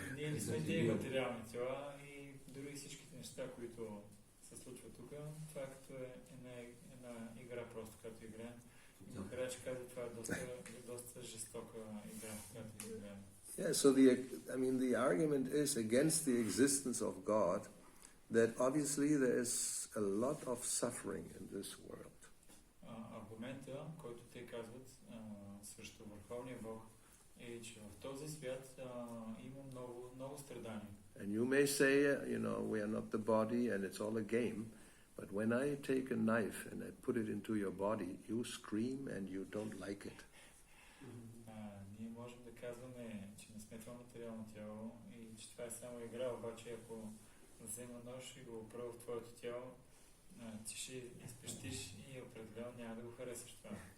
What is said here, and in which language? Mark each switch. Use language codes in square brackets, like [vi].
[bg] Ние не сме тези материални тела и дори всичките неща, които се случват тук, това е като една игра, просто като играем. Макар че каза, това е доста жестока игра, която играем. [en] Yeah, so the argument is against the existence of God, that obviously there is a lot of suffering in this world. [bg] Ако аргумента, който те казват срещу Върховния Бог, е, че в този свят има много страдания. [en] And you may say, we are not the body and it's all a game, but when I take a knife and I put it into your body, you scream and you don't like it. [bg] Ние можем да казваме, че не сме това материално тяло и че това е само игра, обаче ако взема нож и го опра в твоето тяло, ти ще изпещиш и определено няма да го харесаш това.